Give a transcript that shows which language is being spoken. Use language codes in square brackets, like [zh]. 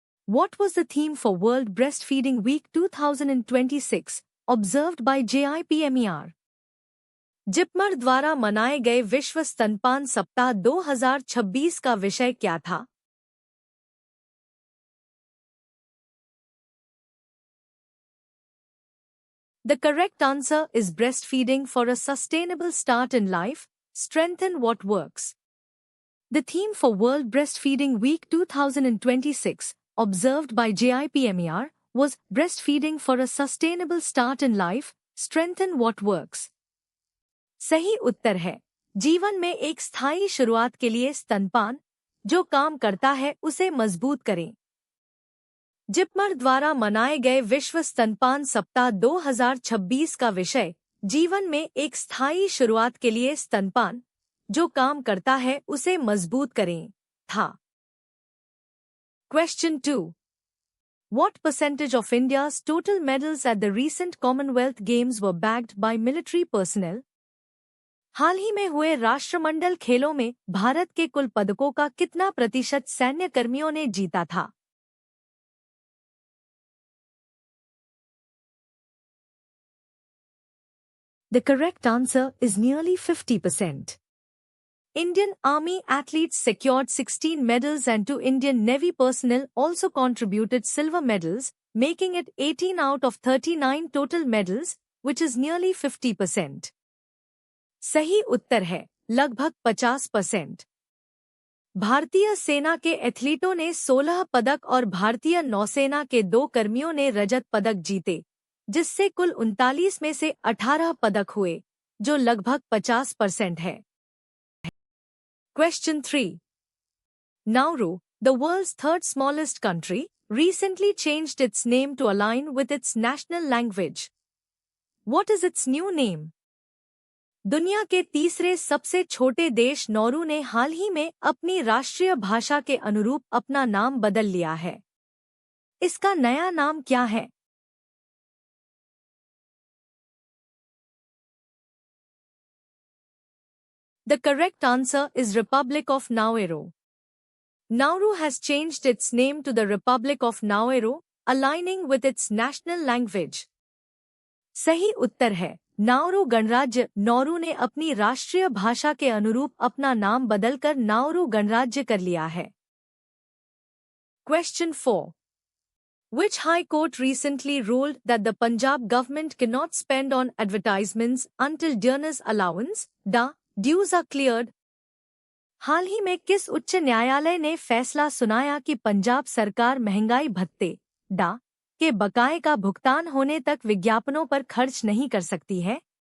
[en] What was the theme for World Breastfeeding Week 2026 observed by JIPMER? [hi] JIPMER द्वारा मनाए गए विश्व स्तनपान सप्ताह 2026 का विषय क्या था? [en] The correct answer is breastfeeding for a sustainable start in life, strengthen what works. The theme for World Breastfeeding Week 2026, observed by JIPMER, was breastfeeding for a sustainable start in life, strengthen what works. [hi] सही उत्तर है जीवन में एक स्थायी शुरुआत के लिए स्तनपान जो काम करता है उसे मजबूत करें। जिपमर द्वारा मनाए गए विश्व स्तनपान सप्ताह 2026 का विषय जीवन में एक स्थायी शुरुआत के लिए स्तनपान जो काम करता है उसे मजबूत करें था। [en] Question 2. What percentage of India's total medals at the recent Commonwealth Games were bagged by military personnel? [hi] हाल ही में हुए राष्ट्रमंडल खेलों में भारत के कुल पदकों का कितना प्रतिशत सैन्य कर्मियों ने जीता था? [en] The correct answer is nearly 50%. Indian Army athletes secured 16 medals and 2 Indian Navy personnel also contributed silver medals, making it 18 out of 39 total medals, which is nearly 50%. [hi] सही उत्तर है लगभग 50%। भारतीय सेना के एथलीटों ने 16 पदक और भारतीय नौसेना के 2 कर्मियों ने रजत पदक जीते, जिससे कुल 39 में से 18 पदक हुए, जो लगभग 50% है। [en] Question 3. Nauru, the world's third smallest country, recently changed its name to align with its national language. What is its new name? [hi] दुनिया के तीसरे सबसे छोटे देश नौरू ने हाल ही में अपनी राष्ट्रीय भाषा के अनुरूप अपना नाम बदल लिया है। इसका नया नाम क्या है? [en] The correct answer is Republic of Nauru. Nauru has changed its name to the Republic of Nauru, aligning with its national language. [hi] सही उत्तर है नाउरू गणराज्य नौरू ने अपनी राष्ट्रीय भाषा के अनुरूप अपना नाम बदलकर नाउरू गणराज्य कर लिया है। [en] Question 4. Which High Court recently ruled that the Punjab government cannot spend on advertisements until donors' allowance, dues are cleared? [hi] हाल ही में किस उच्च न्यायालय ने फैसला सुनाया कि पंजाब सरकार महंगाई भत्ते, के बकाए का भुगतान होने तक विज्ञापनों पर खर्च नहीं कर सकती है?